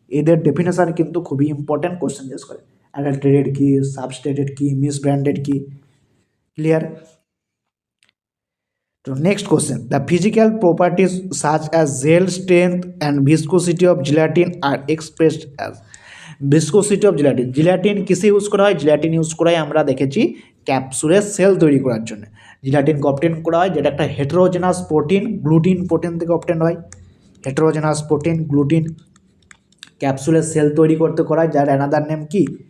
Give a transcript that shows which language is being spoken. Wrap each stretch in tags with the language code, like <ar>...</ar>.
<bn>এদের ডেফিনেশন কিন্তু খুবই ইম্পর্টেন্ট, কোশ্চেন জিজ্ঞেস করে। অ্যাডাল্টারেটেড কি, সাবস্টেটেড কি, মিসব্র্যান্ডেড কি। Clear?</bn> <en>So next question, the physical properties such as gel strength and viscosity of gelatin are expressed as viscosity of gelatin.</en> <bn>Gelatine কিসে ইউজ করা হয়? জিলাটিন ইউজ করা হয় আমরা দেখেছি ক্যাপসুলের সেল তৈরি করার জন্য। জিলাটিন অবটেন করা হয় যেটা একটা হেটেরোজেনাস প্রোটিন, গ্লুটিন প্রোটিন থেকে অবটেন হয়। হেটেরোজেনাস প্রোটিন গ্লুটিন ক্যাপসুলের সেল তৈরি করতে করা হয়, যার অ্যানাদার নেম কি?</bn>